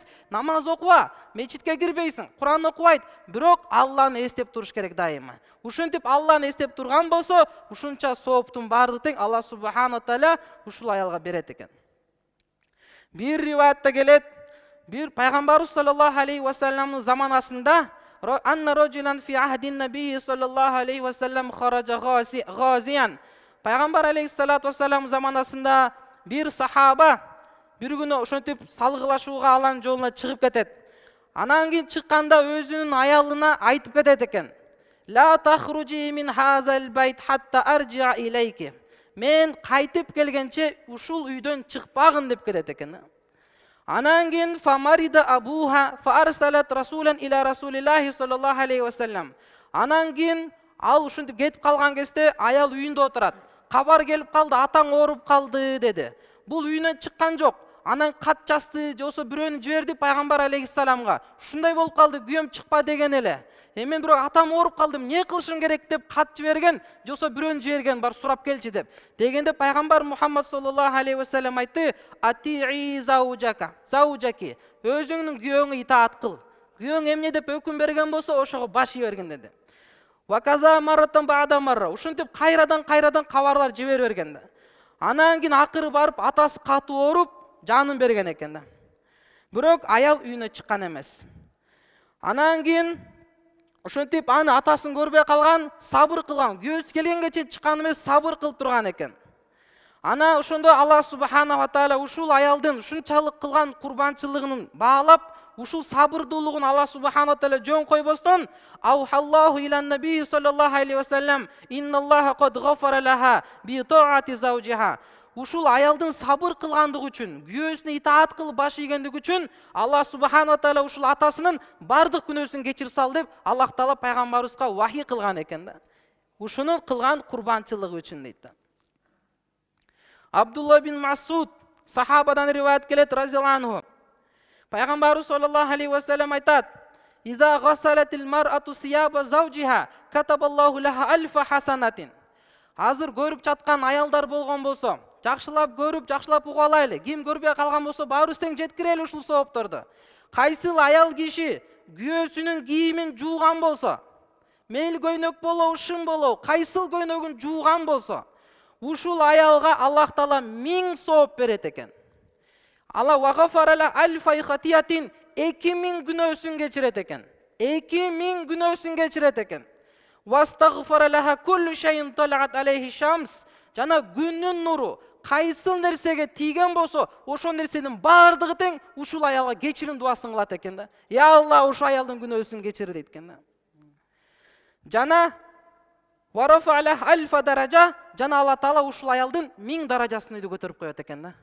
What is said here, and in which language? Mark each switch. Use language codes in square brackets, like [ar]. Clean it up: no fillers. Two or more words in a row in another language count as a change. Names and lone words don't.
[ky] Намаз окуба, мечитке кирбейсиң, Куран окубайт, бирок Алланы эстеп туруш керек дайыма. Ушинтип Алланы эстеп турган болсо, ушунча сооптун баардыгы тең Алла субхана таала ушул аялга берет экен. Бир риваятта келет, бир пайгамбарыбыз [ar] صلى الله عليه و салламдын заманасында أن رجلا في عهد النبي صلى الله عليه وسلم خرج غازيا. [ky] Пайгамбар [ar] عليه الصلاة والسلام [ky] заманасында бир сахаба бир күнү ошентип салгылашууга Алланын жолуна чыгып кетет. Анан кийин чыкканда өзүнүн аялына айтып кетет экен: [ar] "لا تخرجي من هذا البيت حتى أرجع إليك." [ky] Мен кайтып келгенче ушул үйдөн чыкпагын деп кетет экен. Анан кийин [ar] فمرض أبوها فأرسلت رسولا إلى رسول الله صلى الله عليه وسلم. [ky] Анан кийин ал ушинтип кетип калган кезде аял үйүндө отурат. Кабар келип калды, атаң ооруп калды деди. Бул үйүнөн чыккан жок. Анан кат жазды, жосо бирөөнү жиберди пайгамбар алейхиссаламга. Ушундай болуп калды, күйөөм чыкпа деген эле. Мен бирок атам ооруп калдым, эмне кылышым керек деп кат жиберген, жосо бирөөнү жиберген, бар сурап келчи деп. Дегенде пайгамбар [ar] Мухаммад صلى الله عليه وسلم айтты: "أطيعي زوجك." [ky] Өзүңнүн күйөөңө итаат кыл. Күйөөң эмне деп өкүм берген болсо, ошого баш ие берген деди. [ar] وهكذا مرة بعد مرة. [ky] Ушинтип кайрадан кабарлар жибере берген да. Анан кийин акыры барып атасы катуу ооруп, жанын берген экен да. Бирок аял үйүнө чыккан эмес. Анан кийин ошентип аны атасын көрбөй калган, сабыр кылган, күйөөсү келгенге чейин чыккан эмес, сабыр кылып турган экен. Ана ошондо Алла субханала ва тааля ушул аялдын ушунчалык кылган курбанчылыгын баалап, ушул сабырдуулугун Алла субханала ва тааля жөн койбостон, [ar] فأوحى الله إلى النبي صلى الله عليه وسلم إن الله قد غفر لها بطاعة زوجها. [ky] Ушул аялдын сабыр кылгандыгы үчүн, күйөөсүнө итаат кылып баш ийгендиги үчүн Алла субханала ва тааля ушул атасынын бардык күнөөсүн кечирип сал деп Аллах таала пайгамбарыбызга вахий кылган экен да. Ушуну кылган курбанчылыгы үчүн дейт да. Абдулла бин Масуд сахабадан риваят келет [ar] رضي الله عنه. Пайгамбарыбыз صلى الله عليه وسلم айтат: "إذا غسلت المرأة ثياب زوجها كتب الله لها ألف حسنة." [ky] Азыр көрүп жаткан аялдар болгон болсо, жакшылап көрүп, жакшылап угалайлы. Ким көрбөй калган болсо, баарыбыз тең жеткирели ушул соопторду. Кайсыл аял киши күйөөсүнүн кийимин жууган болсо, мейли көйнөк болобу, шым болобу, кайсыл көйнөгүн жууган болсо, ушул аялга Аллах таала 1000 сооп берет экен. [ar] الله وغفر لها ألف خطيئة 2000 [ky] күнөөсүн кечирет экен. 2000 күнөөсүн кечирет экен. [ar] واستغفرت له كل شيء طلعت عليه الشمس. [ky] Жана күннүн нуру кайсыл нерсеге тийген болсо, ошол нерсенин бардыгы тең ушул аялга кечирим дуасын кылат экен да. Я Алла, ушул аялдын күнөөсүн кечир дейт экен да. Жана [ar] ورفع عليه ألف درجة, [ky] жана Алла таала ушул аялдын 1000 даражасын көтөрүп коет экен да.